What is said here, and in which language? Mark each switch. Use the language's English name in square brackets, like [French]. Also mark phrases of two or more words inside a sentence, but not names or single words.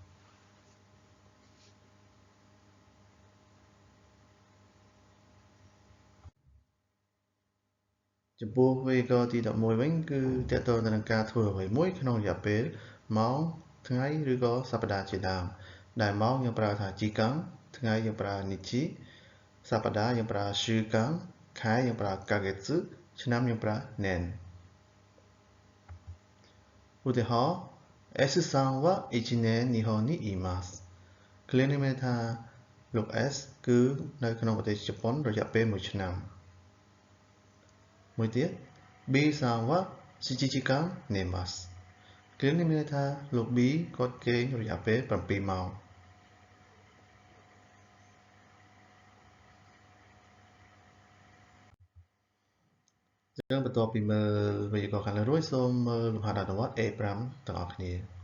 [Khmer] ចំពោះវេយ្យាករណ៍ទី11វិញគឺទាក់ទងទៅនឹងការធ្វើអ្វីមួយក្នុងរយៈពេលម៉ោងថ្ងៃឬក៏សប្តាហ៍ជាដើមដែលម៉ោងយើងប្រើថាជីកាំងថ្ងៃយើងប្រើនីជីសប្តាហ៍យើងប្រើ週間ខែយើងប្រើកាហ្កេតឆ្នាំយើងប្រើ年 ឧទាហរណ៍ [Japanese] S さんは1年日本にいます [Khmer] ឃ្លានេះមានន័យថាលោក S គឺនៅក្នុងប្រទេសជប៉ុនរយៈពេល1ឆ្នាំ មួយទៀត [Japanese] B さんは7時間寝ます [Khmer] ឃ្លានេះមានន័យថាលោក B គាត់គេងរយៈពេល7ម៉ោងចឹងបន្ទាប់ពីមើលវេយ្យាករណ៍ខាងលើរួចសូមមើលលំហាត់អនុវត្ត A5 ទាំងអស់គ្នា